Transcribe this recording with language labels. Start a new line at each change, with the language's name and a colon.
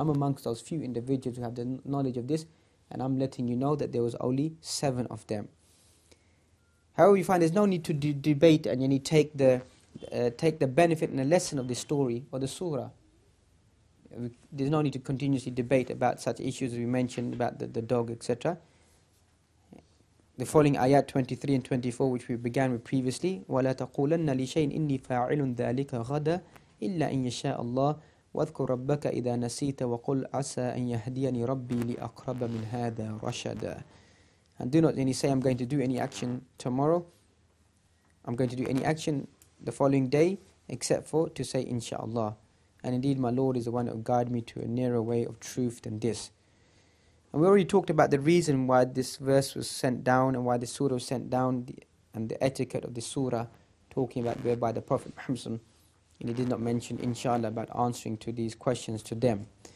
English: I'm amongst those few individuals who have the knowledge of this, and I'm letting you know that there was only 7 of them. However, you find there's no need to debate and take the benefit and the lesson of the story or the surah. There's no need to continuously debate about such issues as we mentioned about the dog, etc. The following ayat 23 and 24, which we began with previously,
Arabic: وَلَا تَقُولَنَّ لِشَيْءٍ إِنِّي فَاعِلٌ ذَلِكَ غَدًا إِلَّا إِن يَشَاءَ اللَّهُ وَاذْكُرْ رَبَّكَ إِذَا نَسِيتَ وَقُلْ عَسَىٰ أَن يَهْدِيَنِي رَبِّي لِأَقْرَبَ مِنْ هَذَا رَشَدًا.
English: And do not say, I'm going to do any action tomorrow, I'm going to do any action the following day, except for to say, inshaAllah. And indeed, my Lord is the one that will guide me to a nearer way of truth than this. And we already talked about the reason why this verse was sent down and why the surah was sent down, and the etiquette of the surah, talking about whereby the Prophet Muhammad, and he did not mention, inshallah, about answering to these questions to them.